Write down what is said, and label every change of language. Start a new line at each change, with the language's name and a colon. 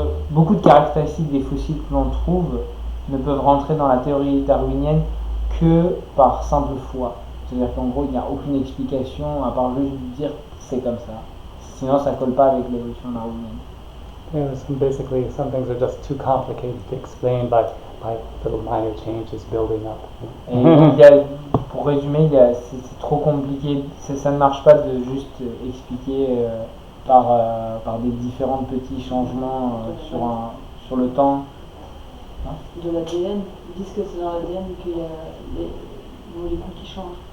French: Beaucoup de caractéristiques des fossiles que l'on trouve ne peuvent rentrer dans la théorie darwinienne que par simple foi. C'est-à-dire qu'en gros, il n'y a aucune explication à part juste dire que c'est comme ça. Sinon, ça ne colle pas avec l'évolution darwinienne.
English: Yeah, basically, some things are just too complicated to explain by little minor changes building up.
French: Et pour résumer, c'est trop compliqué. Ça ne marche pas de juste expliquer par des différents petits changements sur le temps. Hein? De l'ADN, ils disent que c'est dans l'ADN qu'il y a les molécules qui changent.